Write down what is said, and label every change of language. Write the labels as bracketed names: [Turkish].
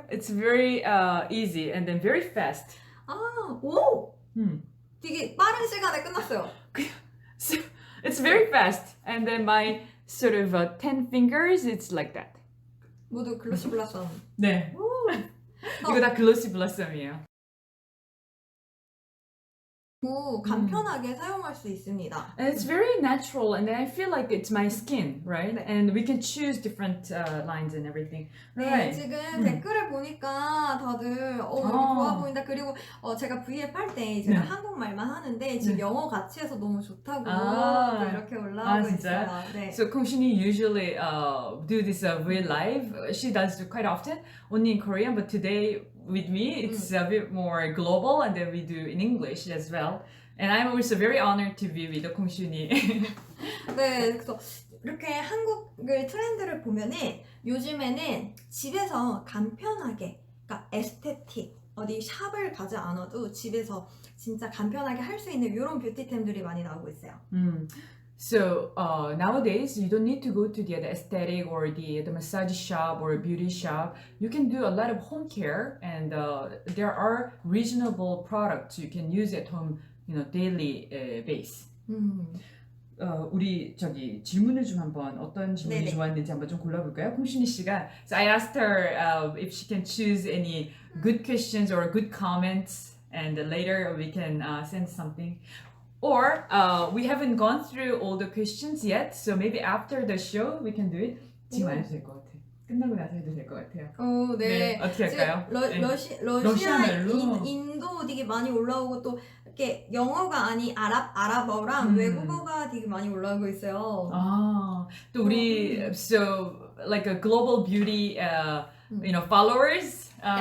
[English] It's very easy and then very fast. 오! [Korean] 되게 빠른 시간에 끝났어요. [English] So it's very fast. And then my sort of 10 fingers, it's like that. [Korean] 모두 글로시 블라썸. 네. 이거 다 글로시 블라썸이에요. 간편하게 사용할 수 있습니다. [English] And it's very natural, and I feel like it's my skin, right? And we can choose different lines and everything. [Korean] 네, [English] Right. [Korean] 지금 댓글을 보니까 다들 좋아 보인다. 그리고 제가 V앱 할 때 제가 한국말만 하는데 지금 영어 같이 해서 너무 좋다고 또 이렇게 올라오고 있어요. 네. [English] So Kongshini usually do this real live. She does it quite often, only in Korean, but today with me it's a bit more global, and then we do in English as well. And I'm also very honored to be with Kongshini. [Korean] 네, 그래서 이렇게 한국의 트렌드를 보면은 요즘에는 집에서 간편하게, 그러니까 에스테틱, 어디 샵을 가지 않아도 집에서 진짜 간편하게 할 수 있는 이런 뷰티템들이 많이 나오고 있어요. [English] So nowadays you don't need to go to the aesthetic or the massage shop or beauty shop. You can do a lot of home care, and there are reasonable products you can use at home, daily base. [Korean] 우리 저기 질문을 좀 한번 어떤 질문이 네네. 좋았는지 한번 좀 골라볼까요? [English] 홍신희 씨가 So I asked her if she can choose any good questions or good comments, and later we can send something. Or we haven't gone through all the questions yet, so maybe after the show we can do it. [Korean] 지금 안 해도 될 것 같아. 끝나고 나서 해도 될 것 같아요. 네. 네, 어떻게 할까요? 지금 러시아, 러시아말로. 인도 되게 많이 올라오고 또 이렇게 영어가 아닌 아랍어랑 외국어가 되게 많이 올라오고 있어요. 또 우리 [English] so like a global beauty, followers.